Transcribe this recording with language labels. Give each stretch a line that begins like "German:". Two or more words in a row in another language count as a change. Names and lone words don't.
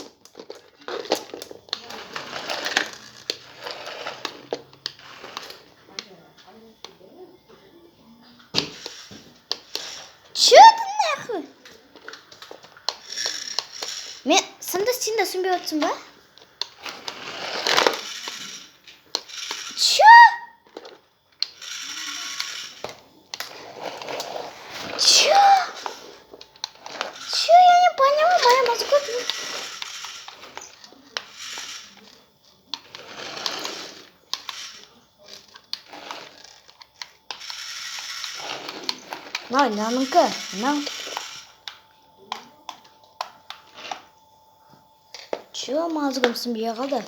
Russian: Чё ты нахуй?
Kazakh: Мен сында сен де түсінбей отырсың ба?
Russian: Чё? Чё? Чё? Я не поняла, моя мозга.
Kazakh: Мынау. Чё мозгым сынбай қалды?